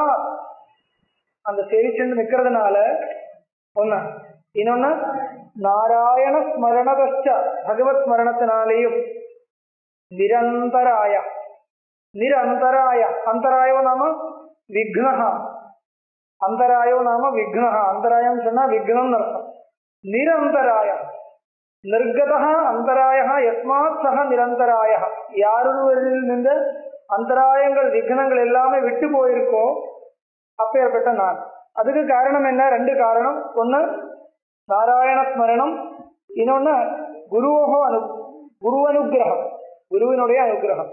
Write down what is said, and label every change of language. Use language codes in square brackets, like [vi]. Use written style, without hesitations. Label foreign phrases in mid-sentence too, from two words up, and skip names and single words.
[ta] அந்த சேவிச்சுண்டு நிக்கிறதுனால ஒண்ணு. இன்னொன்னு [sa] नारायण स्मरणतश्च, [ta] பகவத் ஸ்மரணத்தினாலேயும் நிரந்தராய. [sa] अन्तरायो नाम विघ्नः. अंतरायो नाम विघ्न अंतरायम [ta] சொன்னா விக்னம் அர்த்தம் निरंतराय [sa] निर्गता अन्तराया यस्मात् सः निरन्तरायः, [ta] யாருவரில் நின்ற அந்தராயங்கள் விக்னங்கள் எல்லாமே விட்டு போயிருக்கோ அப்பேற்பட்ட நான். அதுக்கு காரணம் என்ன? ரெண்டு காரணம். ஒன்று நாராயண ஸ்மரணம், இன்னொன்று குரு அனுகிரகம், குருவினுடைய அனுகிரகம்.